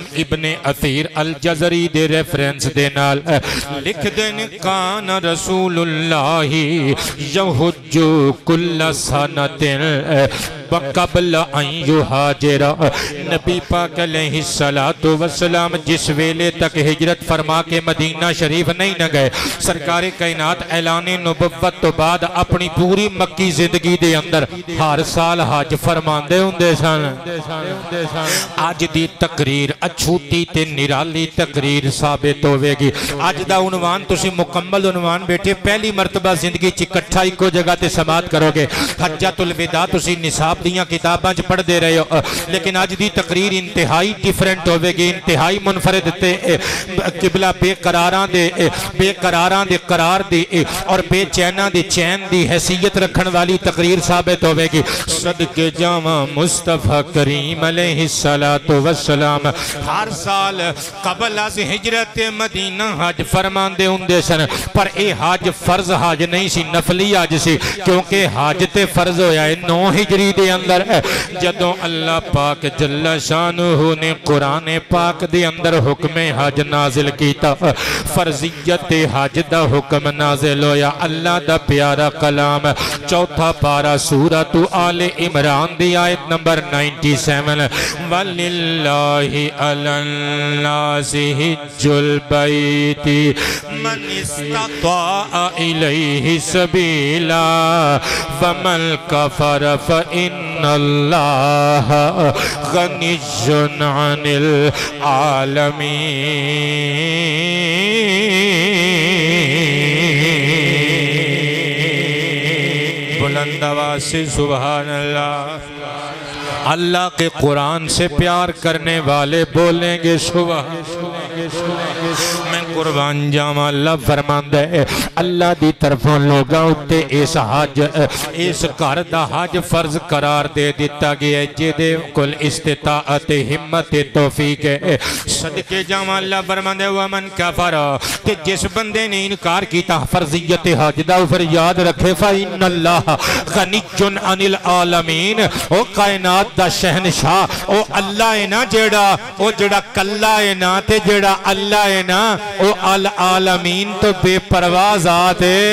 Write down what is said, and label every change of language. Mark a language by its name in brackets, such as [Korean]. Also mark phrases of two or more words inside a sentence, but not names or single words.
[Punjabi] ابن اثیر الجزری دے ریفرنس دے نال لکھ دینے [Arabic] کان رسول اللہ یحج کل سنت وقبل ان یحاجر، [Punjabi] نبی پاک علیہ السلام جس ویلے تک ہجرت فرما کے مدینہ شریف نہیں نہ گئے، سرکار کائنات اعلان نبوت تو بعد اپنی پوری مکی زندگی دے اندر ہر سال حج فرماندے ہوندے سن۔ آج دی تقریر اچھوتی تے نرالی تقریر ثابت ہوئے گی۔ آج دا عنوان تسی مکمل عنوان بیٹھے پہلی مرتبہ زندگی چکٹھا ایک کو جگہ تے سماعت کرو گے، حجۃ الوداع تسی نصاب دیاں کتاباں چ پڑھ دے رہے ہو، لیکن آج دی تقریر انتہائی ڈیفرنٹ ہوئے گی، انتہائی منفرد تے قبلہ بے قراراں دے قرار دی اور بے چینہ دی چین دی حیثیت رکھن والی تقریر ثابت ہوئے گی۔ صدقے جاواں مصطفیٰ کریم علیہ السلام ہر سال قبل از ہجرت مدینہ حج فرماندے ہوندے سن، پر اے حج فرض حج نہیں سی، نفلی حج سی، کیونکہ حج تے فرض ہویا ہے 9 ہجری دے دے اندر جدوں اللہ پاک جل شانہ نے قرآن پاک دے اندر حکم حج نازل کیتا فرضیت حج دا حکم نازل ہویا اللہ دا پیارا کلام چوتھا پارا سورۃ آل عمران دی آیت نمبر 97 [Arabic] وَلِلَّهِ عَلَى النَّاسِ حِجُّ الْبَيْتِ مَنِ اسْتَطَاعَ إِلَيْهِ سَبِيلًا وَمَنْ كَفَرَ فَإِنَّ اللَّهَ غَنِيٌّ عَنِ الْعَالَمِينَ [Urdu] بلند آواز سے سبحان اللہ اللہ کے قرآن سے پیار کرنے والے بولیں گے [Punjabi] سبحان میں قربان جاواں اللہ فرماندا ہے اللہ دی طرفوں لوگاں اُتے اس حج اس گھر دا حج فرض قرار دے دیتا گیا ہے جدے کل استطاعت ہمت توفیق ہے صدقے جاواں اللہ فرماندا ہے [Arabic] ومن کفر [Punjabi] کہ جس بندے نے انکار کیتا فرضیت حج دا پھر یاد رکھے [Arabic] فإن اللہ غنی عن العالمین [Punjabi] او کائنات دا شہنشاہ او اللہ ہے نا جڑا کلا ہے نا تے جڑا اللہ ہے نا او العالمین تو بے پرواز آتے